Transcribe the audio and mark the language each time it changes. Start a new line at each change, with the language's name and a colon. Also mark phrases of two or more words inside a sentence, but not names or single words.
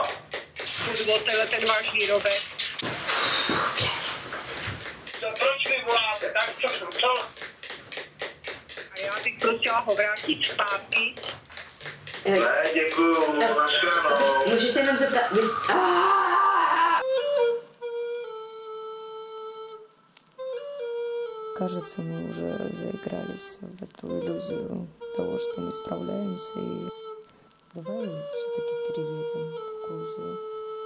Czech: Od tebe ten váš výrobek. Proč mi voláte? Tak co? A já bych prosila ho vrátit zpátky. Ne, děkuju, nashledanou. Můžu se jenom zeptat,
Russian: Кажется, мы уже заигрались в эту иллюзию того, что мы справляемся, и давай все-таки переедем в Грузию.